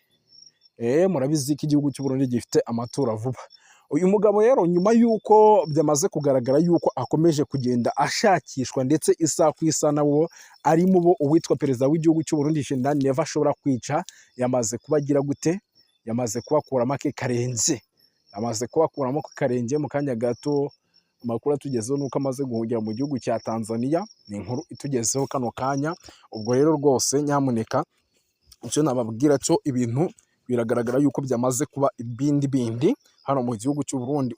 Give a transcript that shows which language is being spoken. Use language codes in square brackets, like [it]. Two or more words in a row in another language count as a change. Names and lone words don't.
[rw] Murabizi ko igihugu cy'u Burundi gifite amatora vuba. Uyu mugabo rero nyuma y'uko byamaze kugaragara yuko akomeje kugenda ashakishwa, ndetse isa ku isa nawo ari mu bo uwitwa perezida w'igihugu cy'u Burundi General Neva ashobora kwica, yamaze kubagira gute, yamaze kubakuramo ake karenge. Mu kanya gato amakuru atugezeho nuko amaze guhungira mu gihugu cya Tanzania, ni inkuru itugezeho kano kanya. Ubwo rero rwose nyamuneka icyo nababwira cyo, ibintu biragaragara yuko byamaze kuba ibindi hano mu gihugu cy'u Burundi.